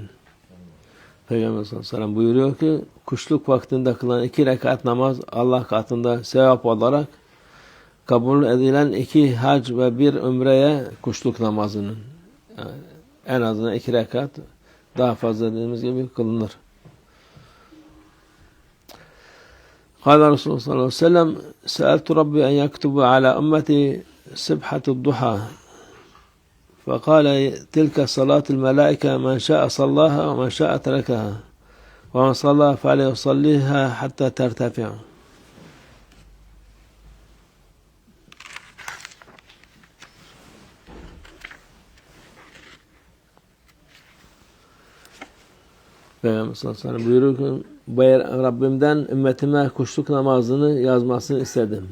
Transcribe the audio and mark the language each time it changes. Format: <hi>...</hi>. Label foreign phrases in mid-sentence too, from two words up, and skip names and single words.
<tr>Peygamber</tr> <ar>صلى الله عليه وسلم</ar> <tr>buyuruyor ki kuşluk vaktinde kılınan 2 rekat namaz Allah katında sevap olarak kabul edilen 2 hac ve 1 umreye kuşluk namazının yani en azından 2 rekat daha fazla dediğimiz gibi kılınır.</tr> <ar>قال رسول الله صلى الله عليه وسلم سألت ربي أن يكتب على أمتي سبحة الضحى." فقال: تلك صلاة الملائكة من شاء صلاها ومن شاء تركها ومن صلى فليصليها حتى ترتفع.</ar> <tr>Peygamber</tr> <ar>صلى الله عليه وسلم</ar> <tr>buyuruyor ki Rabbimden ümmetime kuşluk namazını yazmasını istedim.</tr>